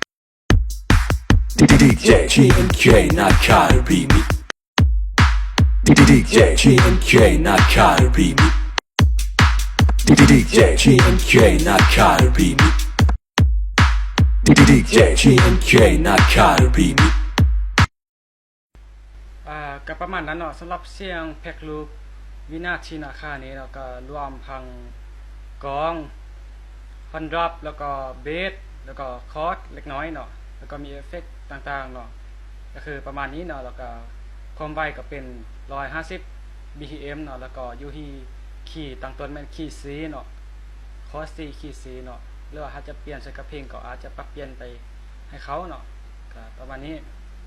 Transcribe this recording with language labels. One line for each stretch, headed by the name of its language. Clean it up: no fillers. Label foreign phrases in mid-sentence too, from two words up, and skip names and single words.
Northeastern Thai: DJ GNK Nakai Remix DJ GNK Nakai Remix DJ GNK Nakai Remix DJ GNK Nakai Remix ก็ประมาณนั้นเนาะสำหรับเสียงแพ็ครูปวินาทีนาคานี้แล้วก็ รวมพังกลองฟันดรอปแล้วก็เบสแล้วก็คอร์ดเล็กน้อยเนาะแล้วก็มีเอฟเฟคต่างๆเนาะก็คือประมาณนี้เนาะแล้วก็ความไวก็เป็น150 BPM เนาะแล้วก็อยู่ที่คีย์ตั้งต้นแม่นคีย์ C เนาะคอร์ด C คีย์ C เนาะหรือว่าถ้าจะเปลี่ยนใส่กับเพลงก็อาจจะปรับเปลี่ยนไปให้เขาเนาะก็ประมาณนี้